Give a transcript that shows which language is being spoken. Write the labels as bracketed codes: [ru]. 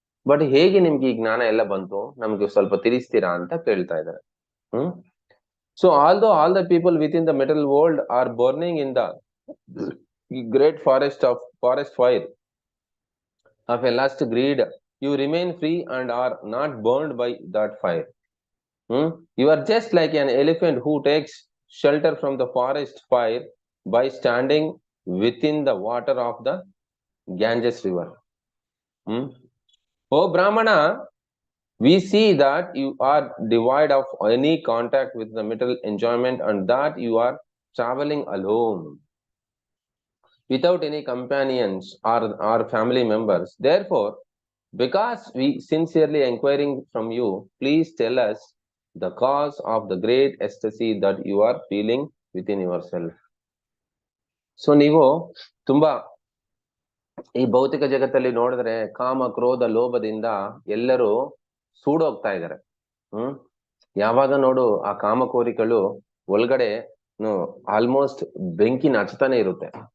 [kn] But ಹೇಗೆ ನಿಮ್ಗೆ ಈ ಜ್ಞಾನ ಎಲ್ಲ ಬಂತು, ನಮ್ಗೆ ಸ್ವಲ್ಪ ತಿಳಿಸ್ತೀರಾ ಅಂತ ಕೇಳ್ತಾ ಇದ್ದಾರೆ. [en] Hmm so all the people within the metal world are burning in the great forest fire of a lust greed, you remain free and are not burned by that fire. You are just like an elephant who takes shelter from the forest fire by standing within the water of the Ganges river. Oh Brahmana, we see that you are devoid of any contact with the material enjoyment and that you are traveling alone without any companions or family members. Therefore, because we sincerely inquiring from you, please tell us the cause of the great ecstasy that you are feeling within yourself. [kn] So ನೀವು ತುಂಬಾ ಈ ಭೌತಿಕ ಜಗತ್ತಲ್ಲಿ ನೋಡಿದ್ರೆ ಕಾಮ ಕ್ರೋಧ ಲೋಭದಿಂದ ಎಲ್ಲರೂ ಸೂಡೋಗ್ತಾ ಇದ್ದಾರೆ. ಯಾವಾಗ ನೋಡು ಆ ಕಾಮಕೋರಿಗಳು ಒಳಗಡೆ ಆಲ್ಮೋಸ್ಟ್ ಬೆಂಕಿ ಹಚ್ತಾನೆ ಇರುತ್ತೆ.